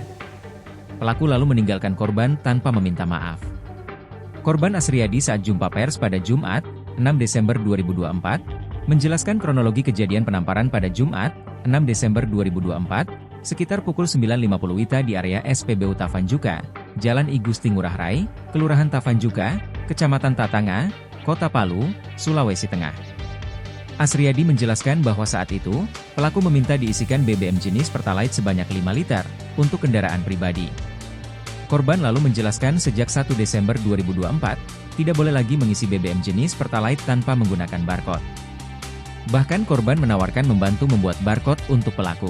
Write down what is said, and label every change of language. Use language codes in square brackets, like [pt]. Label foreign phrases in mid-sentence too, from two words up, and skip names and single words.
[id] Pelaku lalu meninggalkan korban tanpa meminta maaf. Korban Asriyadi saat jumpa pers pada Jumat, 6 Desember 2024, menjelaskan kronologi kejadian penamparan pada Jumat, 6 Desember 2024, sekitar pukul 9.50 WITA di area SPBU Tavanjuka, Jalan I Gusti Ngurah Rai, Kelurahan Tavanjuka, Kecamatan Tatanga, Kota Palu, Sulawesi Tengah. Asriyadi menjelaskan bahwa saat itu, pelaku meminta diisikan BBM jenis Pertalite sebanyak 5 liter, untuk kendaraan pribadi. Korban lalu menjelaskan sejak 1 Desember 2024, tidak boleh lagi mengisi BBM jenis Pertalite tanpa menggunakan barcode. Bahkan korban menawarkan membantu membuat barcode untuk pelaku.